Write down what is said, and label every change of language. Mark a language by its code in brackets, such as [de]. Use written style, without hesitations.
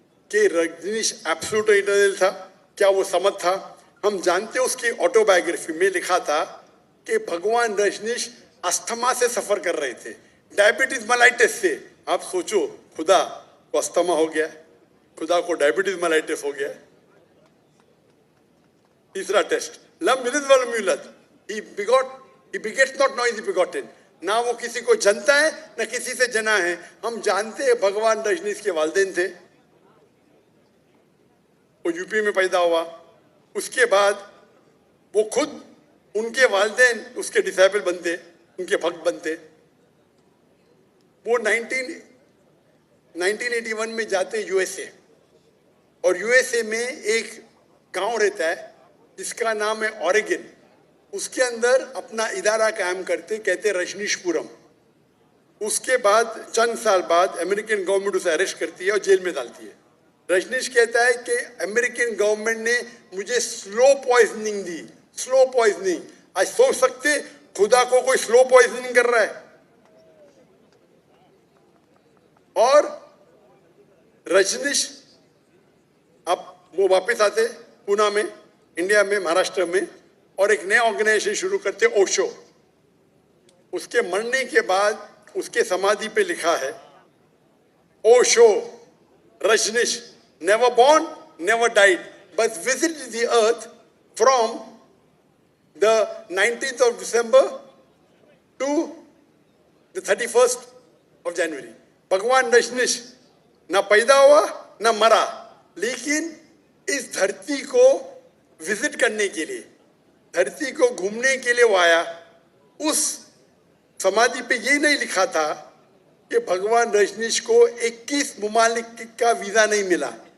[ur] کہ Rajneesh absolute eternal تھا, کیا وہ صمد تھا؟ ہم جانتے ہیں اس کی آٹو بایوگرافی میں لکھا تھا کہ بھگوان رجنیش استھما سے سفر کر رہے تھے, ڈائبٹیز ملائٹس سے. آپ سوچو خدا کو استھما ہو گیا, خدا کو ڈائبٹیز ملائٹس ہو گیا. تیسرا ٹیسٹ [ar] لم یلد ولم یولد, [en] he begets not nor is he begotten. [ur] نہ وہ کسی کو جنتا ہے نہ کسی سے جنا ہے. ہم جانتے ہیں بھگوان رجنیش کے والدین تھے, وہ یو پی میں پیدا ہوا. اس کے بعد وہ خود ان کے والدین اس کے ڈسائپل بنتے, ان کے بھکت بنتے. وہ 1981 میں جاتے یو ایس اے, اور یو ایس اے میں ایک گاؤں رہتا ہے جس کا نام ہے اوریگن. اس کے اندر اپنا ادارہ قائم کرتے, کہتے رجنیش پورم. اس کے بعد چند سال بعد امریکن گورنمنٹ اسے اریسٹ کرتی ہے اور جیل میں ڈالتی ہے. رجنیش کہتا ہے کہ امریکن گورنمنٹ نے مجھے سلو پوائزننگ دی, سلو پوائزننگ. آج سوچ سکتے خدا کو کوئی سلو پوائزننگ کر رہا ہے. اور رجنیش اب وہ واپس آتے پونا میں, انڈیا میں, مہاراشٹر میں, اور ایک نیا آرگنائزیشن شروع کرتے اوشو. اس کے مرنے کے بعد اس کے سمادھی پہ لکھا ہے Osho Rajneesh [en] never born, never died, but visited the earth from the 19th of December to the 31st of January. [ur] بھگوان رجنیش نہ پیدا ہوا نہ مرا, لیکن اس دھرتی کو وزٹ کرنے کے لیے, دھرتی کو گھومنے کے لیے وہ آیا. اس سمادھی پہ یہ نہیں لکھا تھا کہ بھگوان رجنیش کو 21 ممالک کا ویزا نہیں ملا.